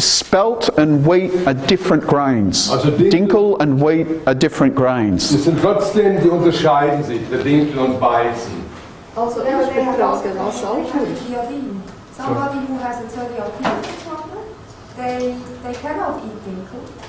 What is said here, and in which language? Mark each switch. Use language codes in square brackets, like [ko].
[en] Spelt and wheat are different grains. [de] Also [en] Dinkel and wheat are different grains. [de] Die sind trotzdem, die unterscheiden sich, der Dinkel und Weizen. [en] Also they have also Gliadin. Somebody who has a celiac problem, they cannot eat dinkel.